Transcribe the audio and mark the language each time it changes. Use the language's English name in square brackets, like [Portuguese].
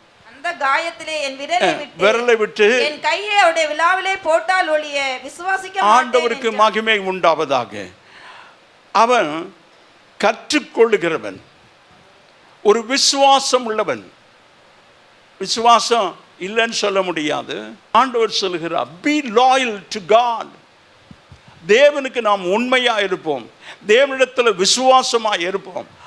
[Tamil] அந்த காயத்திலே என் விரலை விட்டு என் கையை அவருடைய விலாவிலே போட்டால் ஒழிய விசுவாசிக்க மாட்டேன். ஆண்டவருக்கு மகிமை உண்டாவதாக. அவன் கற்றுக்கொள்ளுகிறவன், ஒரு விசுவாசம் உள்ளவன். விசுவாசம் இல்லைன்னு சொல்ல முடியாது. ஆண்டவர் சொல்லுகிறார், [English] be loyal to God. [Tamil] தேவனுக்கு நாம் உண்மையா இருப்போம், தேவனிடத்தில் விசுவாசமா இருப்போம்.